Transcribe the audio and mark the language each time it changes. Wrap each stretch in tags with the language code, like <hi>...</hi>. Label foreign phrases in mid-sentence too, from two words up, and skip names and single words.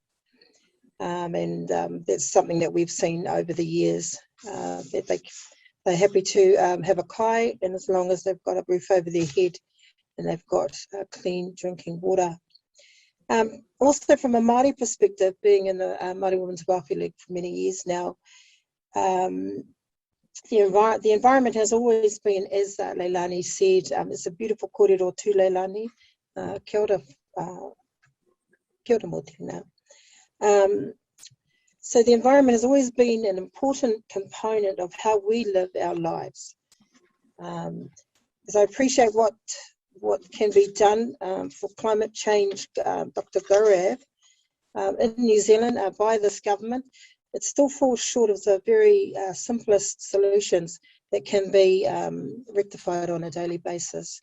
<en>And that's something that we've seen over the years, that they're happy to have a kai, and as long as they've got a roof over their head and they've got clean drinking water. Also from a Māori perspective, being in the Māori Women's Welfare League for many years now, the environment has always been, as Leilani said, it's a beautiful</en> <mi>kōrero tū Leilani, kia ora mō tēnā.</mi> <en>So the environment has always been an important component of how we live our lives. As I appreciate what can be done for climate change, Dr. Gaurav, in New Zealand by this government, it still falls short of the very simplest solutions that can be rectified on a daily basis.</en>